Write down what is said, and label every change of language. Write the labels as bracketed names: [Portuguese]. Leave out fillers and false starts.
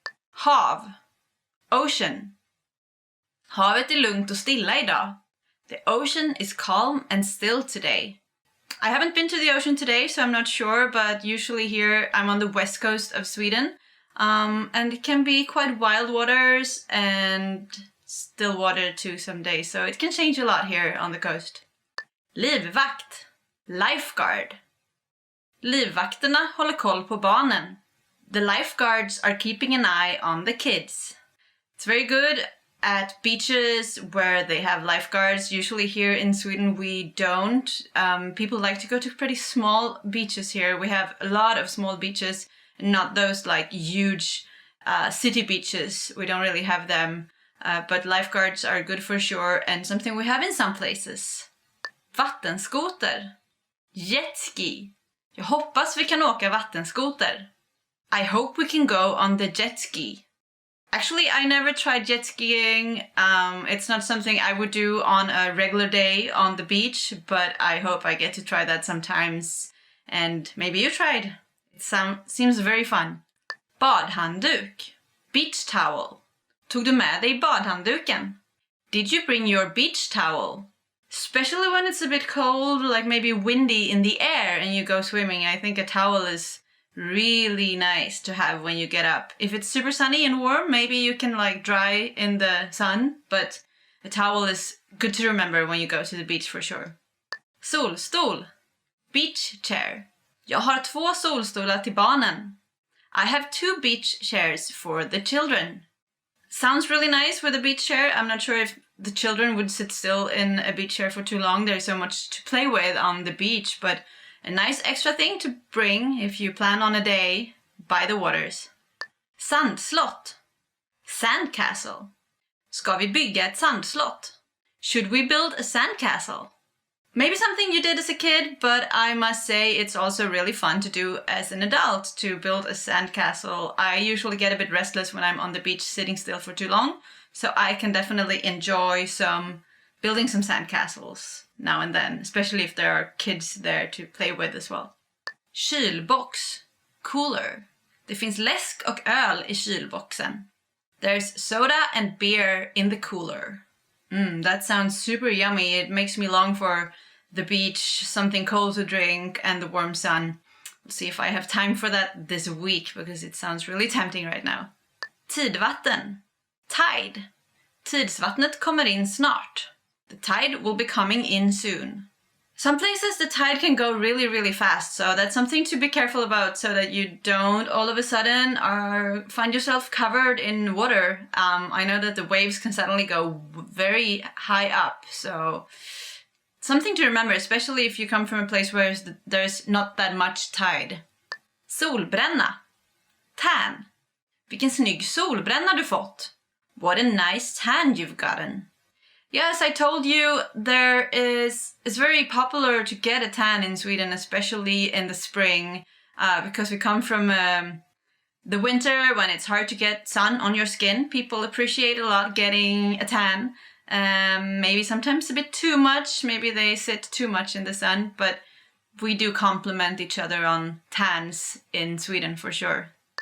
[English] Hav. Ocean. [Swedish] Havet är lugnt och stilla idag. [English] The ocean is calm and still today. I haven't been to the ocean today, so I'm not sure, but usually here I'm on the west coast of Sweden. And it can be quite wild waters and still water too some days, so it can change a lot here on the coast. Livvakt. Lifeguard. [Swedish] Livvakterna håller koll på barnen. [English] The lifeguards are keeping an eye on the kids. It's very good at beaches where they have lifeguards. Usually here in Sweden we don't. People like to go to pretty small beaches here. We have a lot of small beaches, not those like huge city beaches. We don't really have them. But lifeguards are good for sure, and something we have in some places. Vattenskoter. Jetski. [Swedish] Jag hoppas vi kan åka vattenskoter. [English] I hope we can go on the jet ski. Actually, I never tried jet skiing. It's not something I would do on a regular day on the beach, but I hope I get to try that sometimes. And maybe you tried. It seems very fun. [Swedish] Badhandduk. Beach towel. Tog du med dig badhandduken? [English] Did you bring your beach towel? Especially when it's a bit cold, like maybe windy in the air and you go swimming, I think a towel is really nice to have when you get up. If it's super sunny and warm, maybe you can like dry in the sun, but a towel is good to remember when you go to the beach for sure. Solstol. Beach chair. [Swedish] Jag har 2 solstolar till barnen. [English] I have 2 beach chairs for the children. Sounds really nice with a beach chair. I'm not sure if the children would sit still in a beach chair for too long. There's so much to play with on the beach, but a nice extra thing to bring if you plan on a day by the waters. Sandslott. Sandcastle. [Swedish] Ska vi bygga ett sandslott? [English] Should we build a sandcastle? Maybe something you did as a kid, but I must say it's also really fun to do as an adult, to build a sandcastle. I usually get a bit restless when I'm on the beach sitting still for too long, so I can definitely enjoy building some sandcastles now and then, especially if there are kids there to play with as well. Kylbox. Cooler. [Swedish] Det finns läsk och öl i kylboxen. [English] There's soda and beer in the cooler. That sounds super yummy. It makes me long for the beach, something cold to drink, and the warm sun. We'll see if I have time for that this week, because it sounds really tempting right now. Tidvatten. Tide. [Swedish] Tidsvattnet kommer in snart. [English] The tide will be coming in soon. Some places the tide can go really, really fast, so that's something to be careful about so that you don't all of a sudden find yourself covered in water. I know that the waves can suddenly go very high up, so something to remember, especially if you come from a place where there's not that much tide. Solbränna. Tan. [Swedish] Vilken snygg solbränna du fått. [English] What a nice tan you've gotten. Yes, I told you it's very popular to get a tan in Sweden, especially in the spring, because we come from the winter when it's hard to get sun on your skin. People appreciate a lot getting a tan. Maybe sometimes a bit too much, maybe they sit too much in the sun, but we do compliment each other on tans in Sweden for sure.